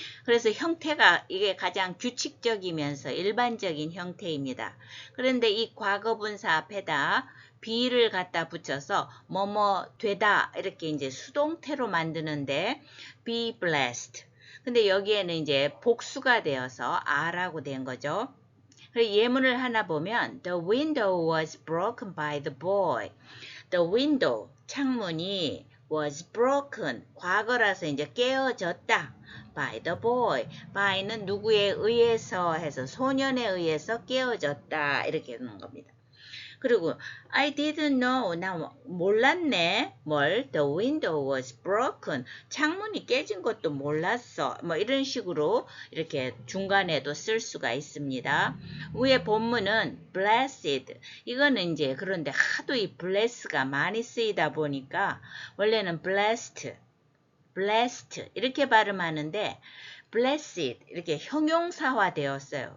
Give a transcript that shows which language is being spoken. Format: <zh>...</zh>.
<ko>그래서 형태가 이게 가장 규칙적이면서 일반적인 형태입니다. 그런데 이 과거 분사 앞에다 be를 갖다 붙여서 뭐뭐 되다 이렇게 이제 수동태로 만드는데 be blessed. 근데 여기에는 이제 복수가 되어서 are라고 된 거죠. 예문을 하나 보면</ko> <en>The window was broken by the boy.</en> <ko>The window, 창문이 was broken, 과거라서 이제 깨어졌다. By the boy. by는 누구에 의해서 해서 소년에 의해서 깨어졌다. 이렇게 하는 겁니다. 그리고</ko> <en>I didn't know.</en> <ko>나 몰랐네. 뭘?</ko> <en>The window was broken.</en> <ko>창문이 깨진 것도 몰랐어. 뭐 이런 식으로 이렇게 중간에도 쓸 수가 있습니다. 위에 본문은 blessed. 이거는 이제 그런데 하도 이 bless가 많이 쓰이다 보니까 원래는 blessed 이렇게 발음하는데 blessed 이렇게 형용사화 되었어요.</ko>